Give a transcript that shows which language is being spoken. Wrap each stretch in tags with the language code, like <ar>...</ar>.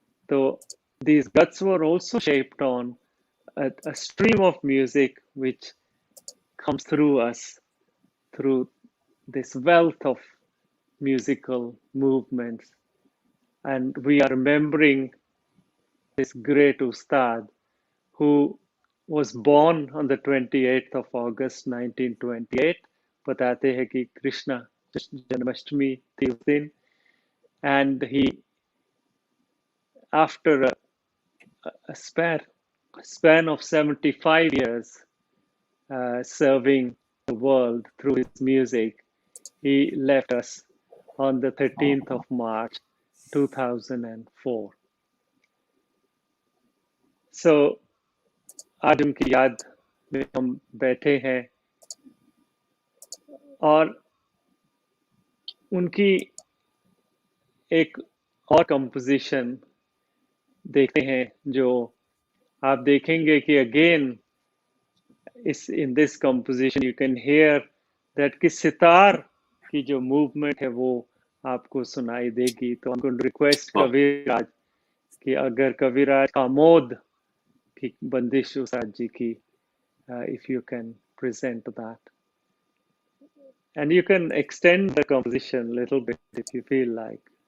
<en>So these guts were also shaped on a stream of music which comes through us through this wealth of musical movements. And we are remembering this great Ustad who was born on the 28th of August 1928.</en> <hi>बताते हैं कि कृष्णा जन्माष्टमी थी उस दिन.</hi> <en>And he, after a span of 75 years serving the world through his music, he left us on the 13th of March 2004. So</en> <hi>आज उनकी याद में हम बैठे हैं और उनकी एक और कंपोजिशन देखते हैं जो आप देखेंगे कि again</hi> <en>in this composition you can hear that</en> <hi>कि सितार की जो मूवमेंट है वो आपको सुनाई देगी. तो</hi> <en>I'm going to request Kaviraj</en> <hi>कि अगर कविराज आमोद की बंदिश उस्ताद जी की,</hi> <en>if you can present that, and you can extend the composition a little bit if you feel like.</en>